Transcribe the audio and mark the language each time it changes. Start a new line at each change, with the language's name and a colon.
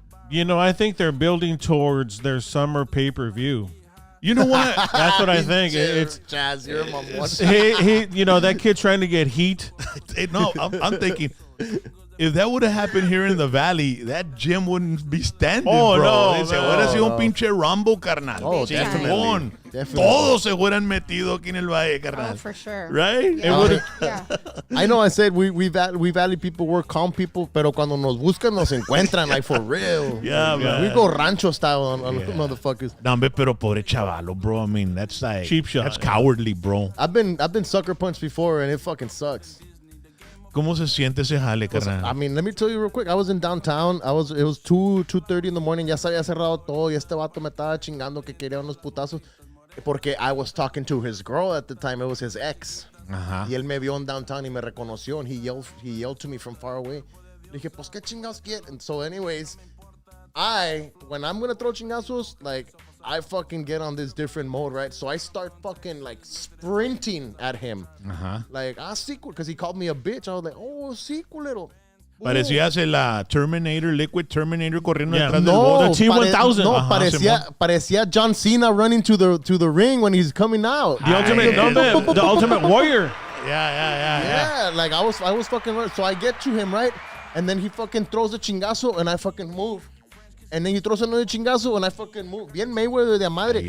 English: You know, I think they're building towards their summer pay-per-view. You know what? That's what I think. It's Jazz, you're my one. he, you know, that kid trying to get heat. No, I'm thinking if that would have happened here in the Valley, that gym wouldn't be standing, bro.
Spanish: Hubiera sido un pinche Rambo, carnal.
English: Oh, definitely.
Spanish: Todos se hubieran metido aquí en el Valle, carnal.
English: Oh, for sure. Right? Yeah. I know I said we Valley people, we're calm people,
Spanish: pero cuando nos buscan, nos encuentran,
English: like for real. Yeah, man. We go rancho style on motherfuckers.
Spanish: No, pero pobre chavalo, bro.
English: I mean, that's like cheap shot. That's cowardly, bro. I've been sucker punched before, and it fucking sucks.
Spanish: ¿Cómo se siente ese jale, carnal?
English: I mean, let me tell you real quick. I was in downtown. It was 2:30 in the morning.
Spanish: Ya se había cerrado todo. Y este vato me estaba chingando que quería unos putazos. Porque
English: I was talking to his girl at the time. It was his ex.
Spanish: Ajá. Y él me vio en downtown y me reconoció.
English: And he yelled to me from far away.
Spanish: Le dije, pues, ¿qué chingados quiere?
English: And so anyways, when I'm going to throw chingazos, like, I fucking get on this different mode, right? So I start fucking, like, sprinting at him.
Spanish: Ajá.
English: Like, sí, because he called me a bitch. I was like,
Spanish: oh, sí, culero. Parecías el Liquid Terminator corriendo detrás del No, bote.
English: T-1000.
Spanish: No, Ajá, parecía
English: John Cena running to the ring when he's coming out. The ultimate warrior. Yeah. Yeah, like I was fucking running. So I get to him, right? And then he fucking throws a chingazo and I fucking move. And then he throws another chingazo and I fucking move.
Spanish: Bien Mayweather de madre.